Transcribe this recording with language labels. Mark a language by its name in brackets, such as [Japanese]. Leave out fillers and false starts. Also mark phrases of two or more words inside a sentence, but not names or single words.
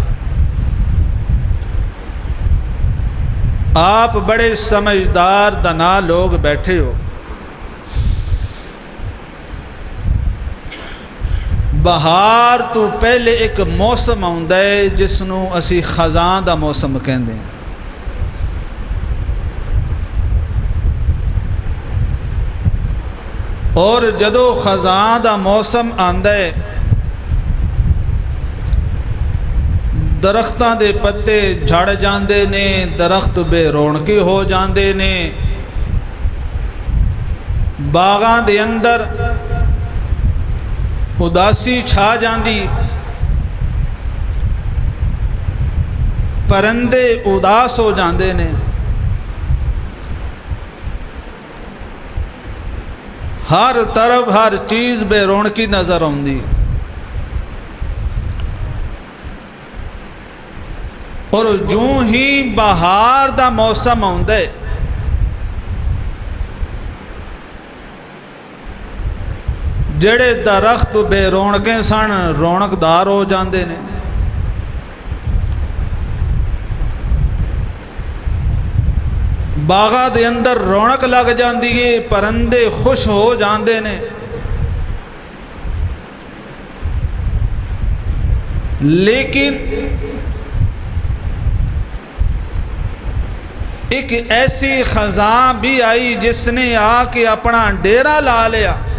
[Urdu] آپ بڑے سمجھدار دانا لوگ بیٹھے ہو، [Punjabi] بہار تو پہلے ایک موسم آਉਂਦਾ ہے جس نو اسی خزاں دا موسم کہندے ہیں۔ اور جدو خزاں دا موسم آندا ہے درختاں دے پتے جھڑ جاندے نے، درخت بے رونقی ہو جاندے نے، باغاں دے اندر اداسی چھا جاندی، پرندے اداس ہو جاندے نے، ہر طرف ہر چیز بے رونقی نظر آندی۔ اور جوں ہی بہار دا موسم آندا ہے جڑے درخت بے رونقیں سن رونق دار ہو جاندے نے، باغاں دے اندر رونق لگ جاندی ہے، پرندے خوش ہو جاندے نے۔ [Urdu] لیکن ایک ایسی خزاں بھی آئی جس نے آ کے اپنا ڈیرا لا لیا۔